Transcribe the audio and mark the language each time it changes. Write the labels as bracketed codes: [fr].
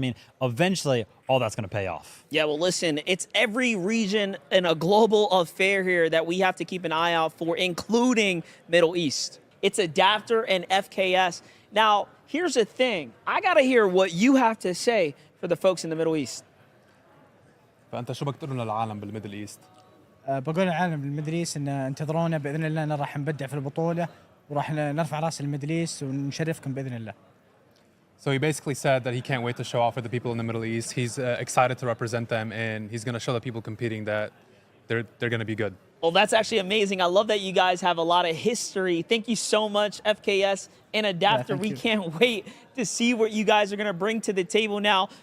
[en] I mean, eventually, all that's going to pay off. Yeah, well, listen, it's every region in a global affair here that we have to keep an eye out for, including Middle East. It's Adapter and FKS. Now, here's the thing. I got to hear what you have to say for the folks in the Middle East. [ar] فانت شو بدك تقول للعالم بالميدل ايست؟ بقول للعالم بالميدل ايست ان انتظرونا باذن الله، ان راح نبدع في البطوله وراح نرفع راس الميدل ايست ونشرفكم باذن الله. [en] So he basically said that he can't wait to show off for the people in the Middle East. He's excited to represent them, and he's going to show the people competing that they're going to be good. Well, that's actually amazing. I love that you guys have a lot of history. Thank you so much, FKS and Adapter. We can't wait to see what you guys are going to bring to the table now.